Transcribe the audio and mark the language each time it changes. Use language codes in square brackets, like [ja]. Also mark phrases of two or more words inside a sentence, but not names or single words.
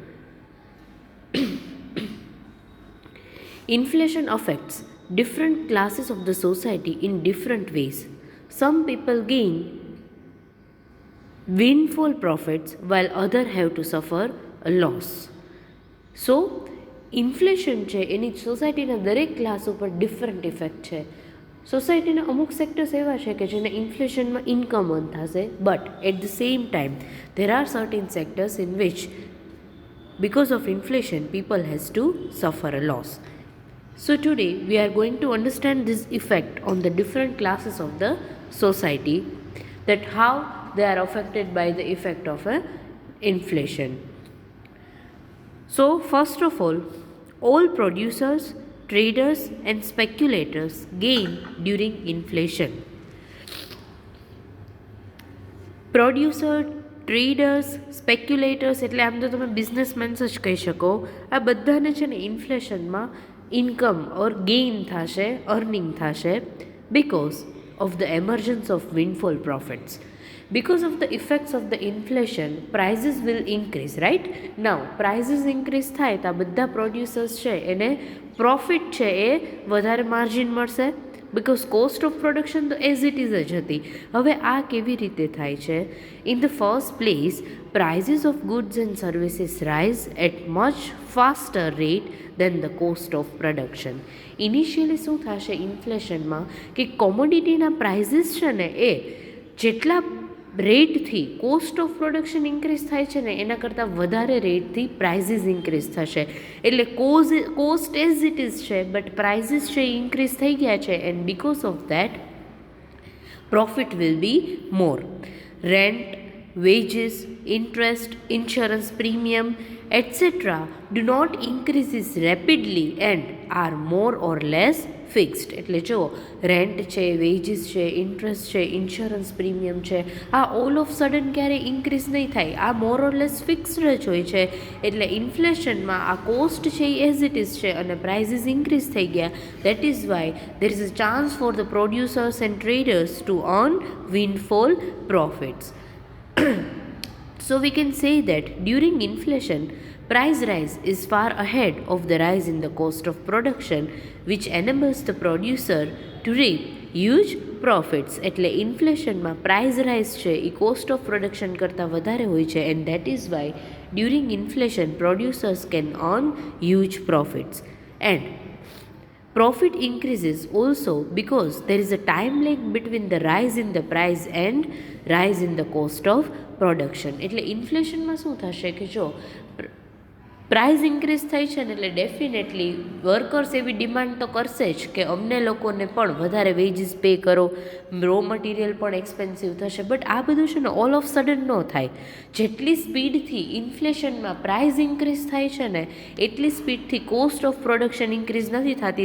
[en] Inflation affects different classes of the society in different ways. Some people gain windfall profits while others have to suffer a loss. [gu] સો ઇન્ફ્લેશન છે એની સોસાયટીના દરેક ક્લાસ ઉપર [en] different effect [gu] છે. સોસાયટીના અમુક સેક્ટર્સ એવા છે કે જેને ઇન્ફ્લેશનમાં ઇન્કમ અર્ન થશે, [en] But at the same time there are certain sectors in which because of inflation people has to suffer a loss. So today we are going to understand this effect on the different classes of the society, that how they are affected by the effect of a inflation. So first of all producers, traders and speculators gain during inflation. producer, traders, speculators [gu] એટલે આમ તો તમે બિઝનેસમેન્સ જ કહી શકો, આ બધાને છે ને ઇન્ફ્લેશનમાં [en] income or gain [gu] થશે, અર્નિંગ થશે [en] because of the emergence of windfall profits. Because of the effects of the inflation, prices will increase, right? Now, prices increase [gu] થાય તો આ બધા પ્રોડ્યુસર્સ છે એને પ્રોફિટ છે એ વધારે માર્જિન મળશે, [en] because cost of production [gu] તો [en] as it is [gu] જ હતી. હવે આ કેવી રીતે થાય છે? [en] In the first place, prices of goods and services rise at much faster rate than the cost of production. [gu] ઇનિશિયલી શું થશે ઇન્ફ્લેશનમાં કે કોમોડિટીના પ્રાઇસીસ છે ને એ જેટલા રેટથી [en] cost of production increase [gu] થાય છે ને એના કરતાં વધારે રેટથી [en] prices increase [gu] થશે. એટલે [en] cost as it is [gu] છે [en] but prices [gu] છે ઇન્ક્રીઝ થઈ ગયા છે, [en] and because of that profit will be more. રેન્ટ, wages, interest, insurance premium, etc. do not increases rapidly and are more or less ફિક્સ્ડ. [gu] એટલે જુઓ, રેન્ટ છે, વેજીસ છે, ઇન્ટરેસ્ટ છે, [en] insurance premium [gu] છે, આ [en] all of sudden [gu] ક્યારેય ઇન્ક્રીઝ નહીં થાય, આ [en] more or less fixed [gu] જ હોય છે. એટલે ઇન્ફ્લેશનમાં આ કોસ્ટ છે એ [en] as it is [gu] છે અને [en] prices increase [gu] થઈ ગયા. [en] That is why there is a chance for the producers and traders to earn windfall profits. So we can say that during inflation, price rise is far ahead of the rise in the cost of production, which enables the producer to reap huge profits. [gu] એટલે ઇન્ફ્લેશનમાં [en] price rise [gu] છે એ [en] cost of production [gu] કરતાં વધારે હોય છે, [en] and that is why during inflation producers can earn huge profits. એન્ડ profit increases also because there is a time lag between the rise in the price and rise in the cost of production. [gu] એટલે ઇન્ફ્લેશનમાં શું થશે કે જો પ્રાઇસ ઇન્ક્રીઝ થઈ છે ને એટલે ડેફિનેટલી વર્કર્સ એવી ડિમાન્ડ તો કરશે જ કે અમને લોકોને પણ વધારે [en] wages pay [gu] કરો, [en] raw material [gu] પણ એક્સપેન્સિવ થશે. બટ આ બધું છે ને [en] all of sudden [gu] ન થાય. જેટલી સ્પીડથી ઇન્ફ્લેશનમાં પ્રાઇસ ઇન્ક્રીઝ થાય છે ને એટલી સ્પીડથી [en] cost of production increase [gu] નથી થતી.